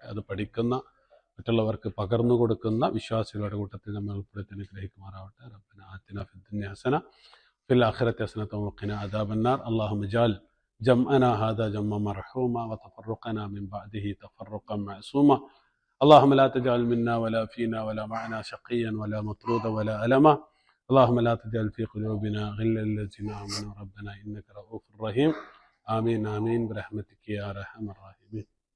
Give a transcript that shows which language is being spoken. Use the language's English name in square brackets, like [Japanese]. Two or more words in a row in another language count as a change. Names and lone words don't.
[Malayalam] അത് പഠിക്കുന്ന മറ്റുള്ളവർക്ക് പകർന്നു കൊടുക്കുന്ന വിശ്വാസികളുടെ കൂട്ടത്തിൽ നമ്മൾ ഉൾപ്പെടുത്തി അനുഗ്രഹിക്കുമാറാവട്ടെ. [Arabic] ربنا آتنا في الدنيا حسنة في الآخرة حسنة وقنا عذاب النار. اللهم اجعل جمعنا هذا جمعا مرحوما وتفرقنا من بعده تفرقا معصوما. اللهم لا تجعل منا ولا فينا ولا معنا شقيا ولا مطرودا ولا ألما. اللهم لا تجعل في قلوبنا غلا للذين آمنوا ربنا إنك رؤوف رحيم. آمين آمين برحمتك يا أرحم الراحمين.